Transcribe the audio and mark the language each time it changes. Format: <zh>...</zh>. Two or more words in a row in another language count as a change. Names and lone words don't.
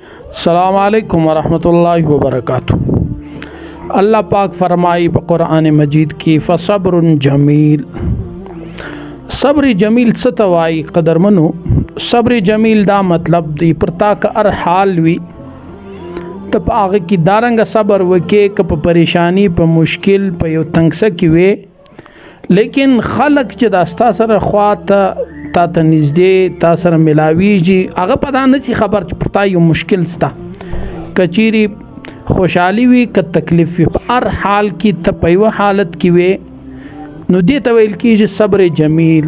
<ar>السلام علیکم ورحمۃ اللہ وبرکاتہ۔</ar> <ur>اللہ پاک فرمائی قرآن مجید کی</ur> <ar>فصبر جمیل۔</ar> <ps>صبر جمیل څه ته وایي قدرمنو؟ صبر جمیل دا مطلب دی پرتا که هر حال وي ته په هغه کې دارنګه صبر وکې که په پریشانی په مشکل په یو تنګسه کې وي، لیکن خلق چې دا ستا سره خوا ته تا ته نږدې تا سره ملاویږي هغه په دا نه چې خبر چې پرتا یو مشکل ستا کچيري خوشحالي وي که تکلیف وي، په هر حال کې ته په یو حالت کې وي نو دې ته ویل کېږي صبر جمیل۔</ps>